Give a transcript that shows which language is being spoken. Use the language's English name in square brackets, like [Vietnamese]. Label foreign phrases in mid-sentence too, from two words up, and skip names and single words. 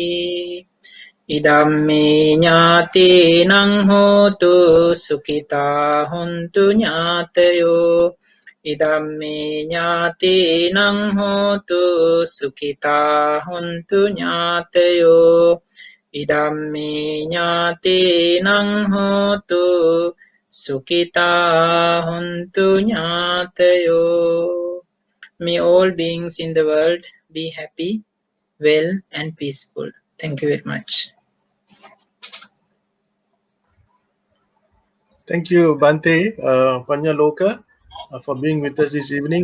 [Pali] ඉදම්මේ ඥාතීනං හෝතු සුඛිතා හොන්තු ඥාතයෝ ඉදම්මේ ඥාතීනං හෝතු සුඛිතා හොන්තු ඥාතයෝ ඉදම්මේ ඥාතීනං හෝතු Sukhita hontu ñātayo. [English] May all beings in the world be happy, well and peaceful. Thank you very much. Thank you, Bhante Pagngnaloka, for being with us this evening.